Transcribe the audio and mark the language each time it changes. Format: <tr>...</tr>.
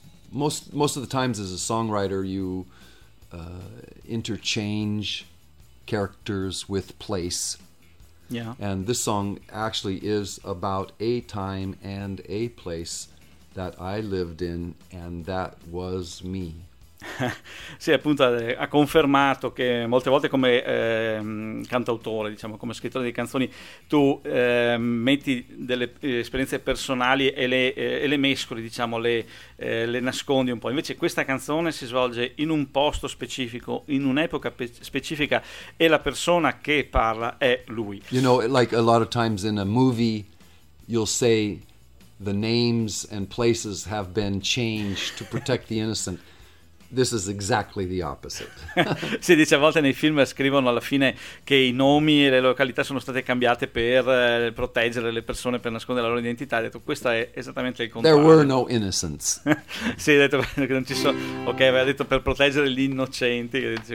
<en>Most of the times as a songwriter you interchange characters with place. Yeah. And this song actually is about a time and a place that I lived in, and that was me.</en> <it>Sì, appunto ha confermato che molte volte come cantautore, diciamo come scrittore di canzoni, tu metti delle esperienze personali e le mescoli, diciamo le nascondi un po'. Invece questa canzone si svolge in un posto specifico, in un'epoca specifica, e la persona che parla è lui.</it> <en>You know, like a lot of times in a movie you'll say the names and places have been changed to protect the innocent. This is exactly the opposite.</en> <it>Si dice a volte nei film scrivono alla fine che i nomi e le località sono state cambiate per proteggere le persone, per nascondere la loro identità. Ha detto questo è esattamente il contrario.</it> <en>There were no innocents.</en> <it>Si è detto che non ci sono. Ok, aveva detto per proteggere gli innocenti.</it>